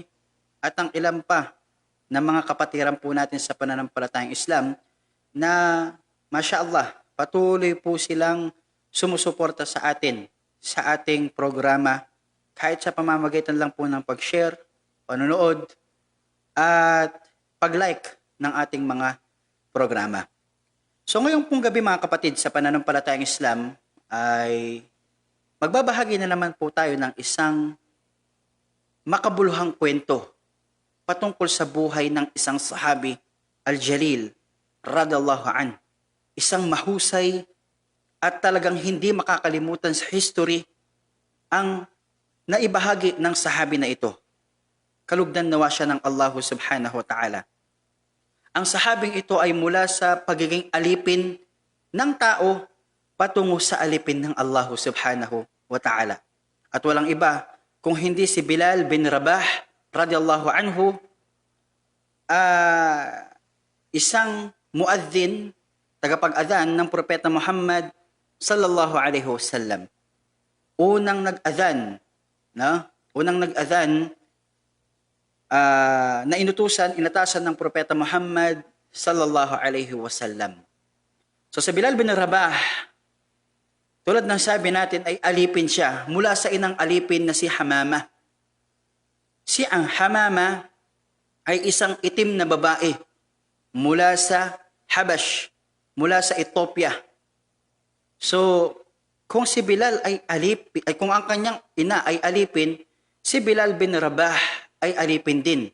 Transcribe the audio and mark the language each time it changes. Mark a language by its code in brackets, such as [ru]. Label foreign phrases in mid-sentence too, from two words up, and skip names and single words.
[tl] At ang ilan pa na mga kapatiran po natin sa pananampalatayang Islam na masyaallah patuloy po silang sumusuporta sa atin, sa ating programa, kahit sa pamamagitan lang po ng pag-share, panonood, at pag-like ng ating mga programa. So ngayong pong gabi mga kapatid sa pananampalatayang Islam, ay magbabahagi na naman po tayo ng isang makabuluhang kwento patungkol sa buhay ng isang sahabi, Al-Jalil, [ar] رضي الله عن. [tl] Isang mahusay at talagang hindi makakalimutan sa history ang naibahagi ng sahabi na ito. Kalugdan nawa siya ng Allah [ar] سبحانه وتعالى. [tl] Ang sahabing ito ay mula sa pagiging alipin ng tao patungo sa alipin ng Allah [ar] سبحانه وتعالى. [tl] At walang iba kung hindi si Bilal bin Rabah [ar] رضي الله عنه, [tl] isang muadzin, tagapag-adhan ng propeta Muhammad [ar] صلى الله عليه وسلم. [tl] Unang nag-adhan na inatasan ng propeta Muhammad [ar] صلى الله عليه وسلم. [tl] So sa Bilal bin Rabah, tulad ng sabi natin, ay alipin siya mula sa inang alipin na si Hamama. Si ang Hamama ay isang itim na babae mula sa Habash, mula sa Ethiopia. So, kung si Bilal ay alipin, ay kung ang kanyang ina ay alipin, si Bilal bin Rabah ay alipin din.